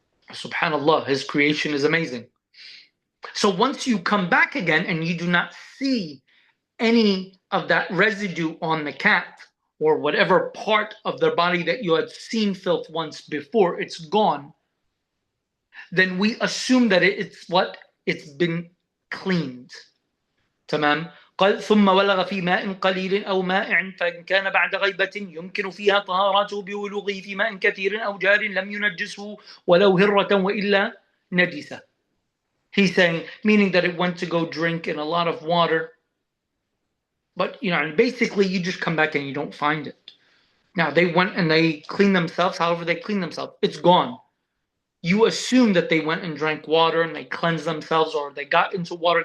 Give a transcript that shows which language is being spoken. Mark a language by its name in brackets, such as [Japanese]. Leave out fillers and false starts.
[English] Subhanallah, his creation is amazing. So once you come back again and you do not see any of that residue on the cat or whatever part of their body that you had seen filth once before, it's gone, then we assume that it's what? It's been cleaned. [Arabic] تمام؟ قال ثم ولغ في ماء قليل أو مائع فإن كان بعد غيبة يمكن فيها طهارته بولوغه في ماء كثير أو جار لم ينجسه ولو هرة وإلا نجسة. [English] He's saying, meaning that it went to go drink in a lot of water. But, basically you just come back and you don't find it. Now, they went and they cleaned themselves. However they cleaned themselves, it's gone. You assume that they went and drank water and they cleansed themselves or they got into water.